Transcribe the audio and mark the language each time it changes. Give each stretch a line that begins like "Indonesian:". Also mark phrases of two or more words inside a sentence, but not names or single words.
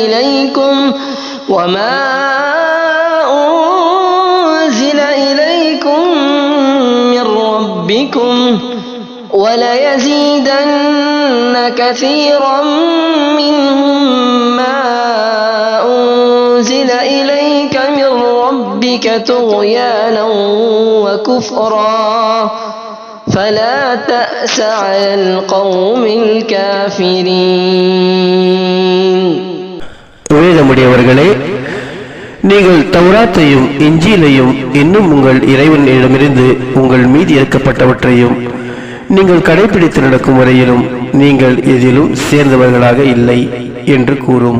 Arabic: إليكم من ربكم وليزيدن كثيرا منهم ما أنزل إليك من ربك طغيانا وكفرا فلا تأس على القوم الكافرين.
Tamil: வேதமுடையவர்களே, நீங்கள் தௌராத்தையும் இஞ்சிலையும் இன்னும் உங்கள் இறைவனிடமிருந்து உங்கள் மீது இறக்கப்பட்டவற்றையும் நீங்கள் கடைபிடித்து நடக்கும் வரையிலும் நீங்கள் எதிலும் சேர்ந்தவர்களாக இல்லை என்று கூறும்.